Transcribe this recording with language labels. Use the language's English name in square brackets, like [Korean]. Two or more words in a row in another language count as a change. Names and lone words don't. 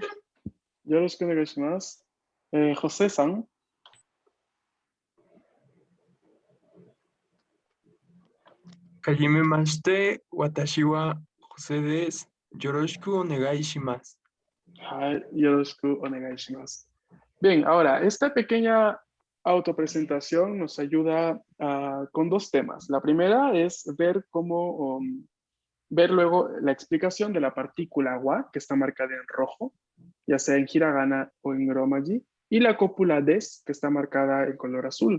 [Japanese] よろしくお願いします. José-san. はじめまして、私はホセです. よろしくお願いします. はい、よろしくお願いします. [Spanish] Bien, ahora, esta pequeña autopresentación nos ayuda con dos temas. La primera es ver cómo, ver luego la explicación de la partícula wa, que está marcada en rojo, ya sea en hiragana o en romaji, y la cópula des, que está marcada en color azul.